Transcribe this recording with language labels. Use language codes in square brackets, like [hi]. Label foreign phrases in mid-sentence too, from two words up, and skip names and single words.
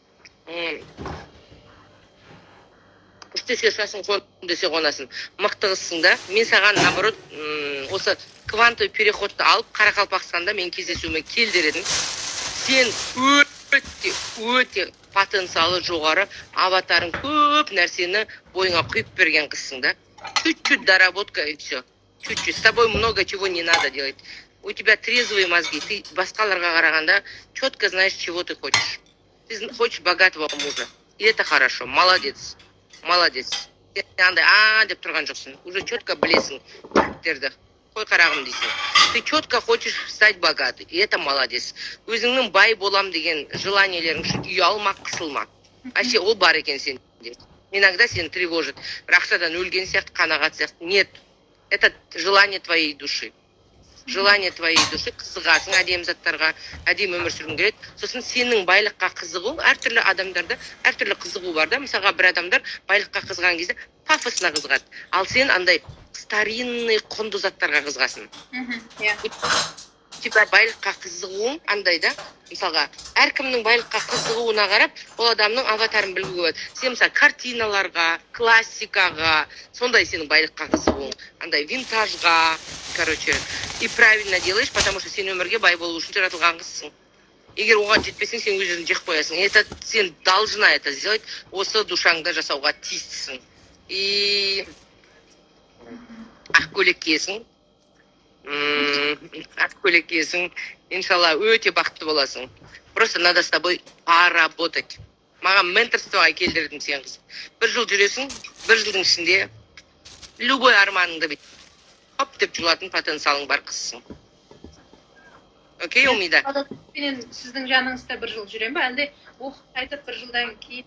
[kk] Істесе ұшасың, қон десе қонасың. Мықты қызсың да. Мен саған, наоборот, осы [ru] квантовый переходты [kk] алып, Қарақалпақстанда мен кездесуіме кел дер едім. Сен өте потенциалы жоғары, аватарың көп нәрсені бойыңа құйып берген қызсың да. [ru] Чуть-чуть доработка и все. Чуть-чуть. С тобой много чего не надо делать. У тебя трезвые мозги. Ты [kk] басқаларға қарағанда [ru] четко знаешь, чего ты хочешь. Ты хочешь богатого мужа. И это хорошо. Молодец. Молодец. [kk] Сен андай деп тұрған жоқсың. [ru] Уже четко [kk] білесің. Қой қарағым дейсің. [ru] Ты четко хочешь стать богатый. И это молодец. [kk] Өзіңнің бай болам деген желаниелерің үшін ұялма, қысылма. Вообще ол бар екен сенде. [ru] Иногда сені тревожит. [kk] Бір ақшадан өлген сияқты, қанағат сияқты. [ru] Нет. Это желание твоей души. Желание твоей души, [kk] қызығасың әдемі заттарға, әдемі өмір сүргің келеді. Сосын сенің байлыққа қызығу, әртүрлі адамдарда әртүрлі қызығу бар да. Мысалға бір адамдар байлыққа қызған кезде пафосына қызығады. Ал сен андай старинный құнды заттарға қызығасың. Типа байлыққа қызығуың андай да. Мысалға, әркімнің байлыққа қызығуына қарап, ол адамның аватарын білуге болады. Сен мысалы картиналарға, классикаға, сондай сенің байлыққа қызығуың. Андай винтажға, короче, [ru] и правильно делаешь, потому что [kk] сен өмірге бай болу үшін жаратылған қызсың. Егер оған жетпесең, сен өзің жек қоясың. [ru] Это сен должна это сделать, [kk] осы душаңда жасауға тиістісің. И ақ көйлек киесің. Ақ көйлек киесің. Иншалла, өте бақытты боласың. [ru] Просто надо с тобой поработать. [kk] Маған менторствоға келдірдім сен қыз. Бір жыл жүресің, бір жылдың ішінде любой арманыңды бит. Хоп деп жұлатын потенциалың бар қызсың. Окей, Умида? Менен сіздің жаныңызда бір жыл жүрем ба? Әлде оқып қайтып бір жылдан кейін?